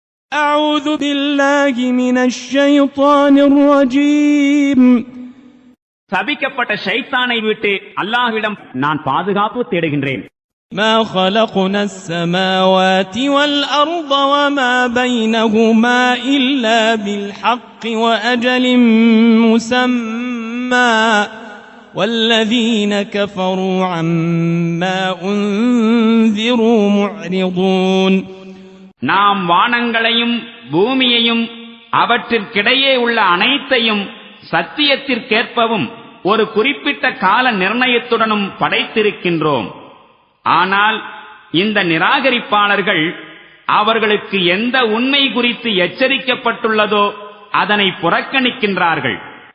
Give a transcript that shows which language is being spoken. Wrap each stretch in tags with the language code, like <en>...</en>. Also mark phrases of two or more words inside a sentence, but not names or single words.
<ar>أعوذ بالله من الشيطان الرجيم.</ar> <ta>சபிக்கப்பட்ட ஷைத்தானை விட்டு அல்லாஹ்விடம் நான் பாதுகாப்பு தேடுகின்றேன்.</ta> <ar>ما خلقنا السماوات والأرض وما بينهما إلا بالحق وأجل مسمى والذين كفروا عما أنذروا معرضون.</ar> <ta>நாம் வானங்களையும் பூமியையும் அவற்றிற்கிடையே உள்ள அனைத்தையும் சத்தியத்திற்கேற்பவும் ஒரு குறிப்பிட்ட கால நிர்ணயத்துடனும் படைத்திருக்கின்றோம். ஆனால் இந்த நிராகரிப்பாளர்கள் அவர்களுக்கு எந்த உண்மை குறித்து எச்சரிக்கப்பட்டுள்ளதோ அதனை புறக்கணிக்கின்றார்கள்.</ta>